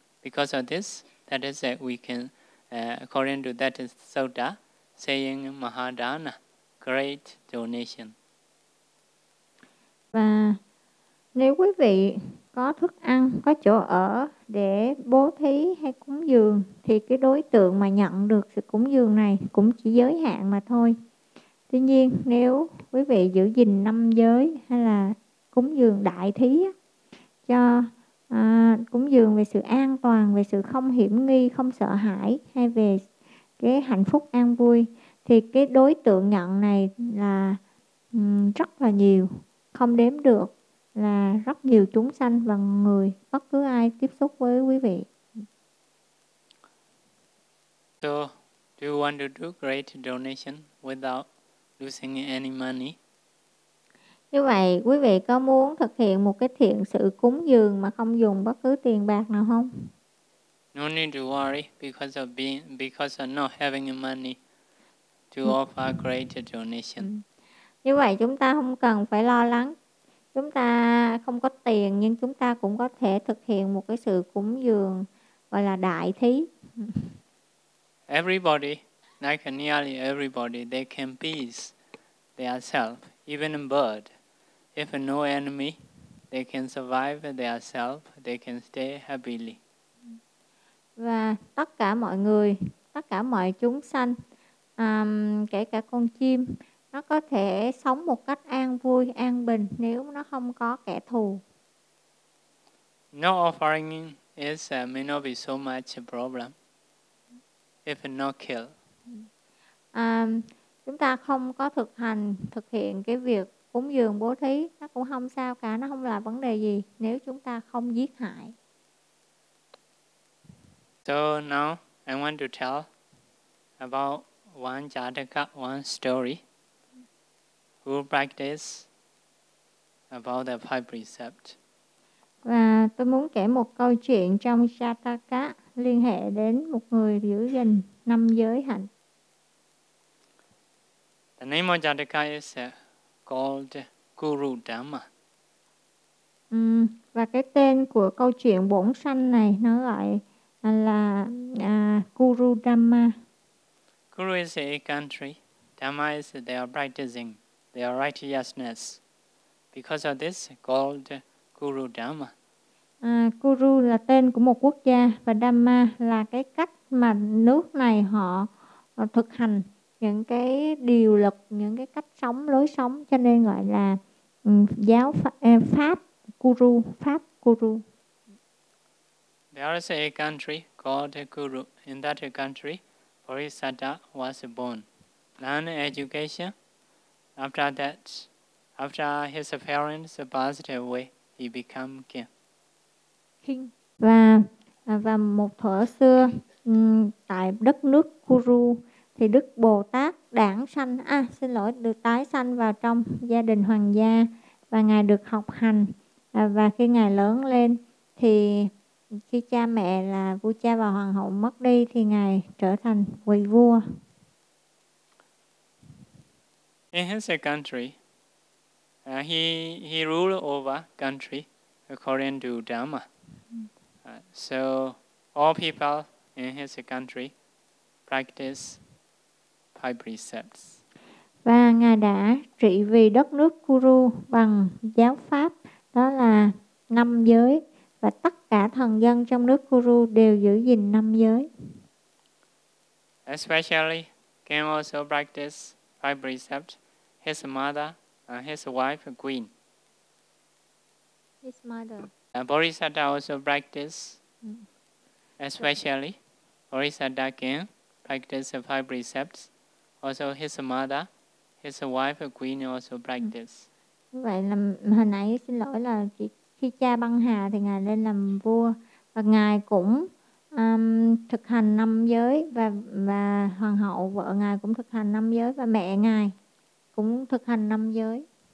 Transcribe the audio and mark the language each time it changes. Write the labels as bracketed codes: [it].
[en] Because of this, that is that we can, according to that sutta, saying Mahadana, great donation. [vi] Và nếu quý vị có thức ăn, có chỗ ở để bố thí hay cúng dường, thì cái đối tượng mà nhận được sự cúng dường này cũng chỉ giới hạn mà thôi. Tuy nhiên, nếu quý vị giữ gìn năm giới hay là cúng dường đại thí cho cúng dường về sự an toàn, về sự không hiểm nguy, không sợ hãi hay về cái hạnh phúc an vui, thì cái đối tượng nhận này là rất là nhiều, không đếm được, là rất nhiều chúng sanh và người, bất cứ ai tiếp xúc với quý vị. [en] So, do you want to do great donation without losing any money? [vi] Như vậy, quý vị có muốn thực hiện một cái thiện sự cúng dường mà không dùng bất cứ tiền bạc nào không? [en] No need to worry because of not having money to offer great donation. [vi] Như vậy, chúng ta không cần phải lo lắng. Chúng ta không có tiền, nhưng chúng ta cũng có thể thực hiện một cái sự cúng dường gọi là đại thí. [en] Everybody, like nearly everybody, they can please themselves. Even a bird, if no enemy, they can survive themselves, they can stay happily. [vi] Và tất cả mọi người, tất cả mọi chúng sanh, kể cả con chim, nó có thể sống một cách an vui, an bình nếu nó không có kẻ thù. [en] No offering is may not be so much a problem if not kill. [vi] Chúng ta không có thực hiện cái việc cúng dường bố thí, nó cũng không sao cả, nó không là vấn đề gì nếu chúng ta không giết hại. [en] So now I want to tell about one jataka, one story who practice about the five precepts. [vi] Và tôi muốn kể một câu chuyện trong jataka liên hệ đến một người giữ gìn năm giới hạnh. [en] The name of Jataka is called Guru Dhamma. [vi] Và cái tên của câu chuyện bổn sanh này nó gọi là Guru Dhamma. [en] Guru is a country. Dhamma is their practicing, their righteousness. Because of this, called Guru Dhamma. [vi] Guru là tên của một quốc gia và Dhamma là cái cách mà nước này họ thực hành những cái điều luật, những cái cách sống, lối sống, cho nên gọi là giáo pháp Guru, pháp Guru. [en] There is a country called Guru. In that country, Bodhisattva was born. Learn education. After that, after his parents passed away, he became king. King. [vi] Và một thuở xưa tại đất nước Guru thì Đức Bồ Tát đản sanh, được tái sanh vào trong gia đình hoàng gia và ngài được học hành, và khi ngài lớn lên thì khi cha mẹ là vua cha và hoàng hậu mất đi thì ngài trở thành vị vua. [en] In his country, he ruled over country according to Dhamma. So all people in his country practice five precepts. [vi] Và ngài đã trị vì đất nước Kuru bằng giáo pháp đó là năm giới, và tất cả thần dân trong nước Kuru đều giữ gìn năm giới. [en] Especially King also practice five precepts. His mother, his wife, queen. His mother. Bodhisattva also practice, especially Bodhisattva King practice five precepts. Also his mother, his wife, queen also practice. [vi] Vậy là hồi nãy xin lỗi là khi cha băng hà thì ngài lên làm vua và ngài cũng thực hành năm giới, và hoàng hậu vợ ngài cũng thực hành năm giới, và mẹ ngài cũng thực hành năm giới.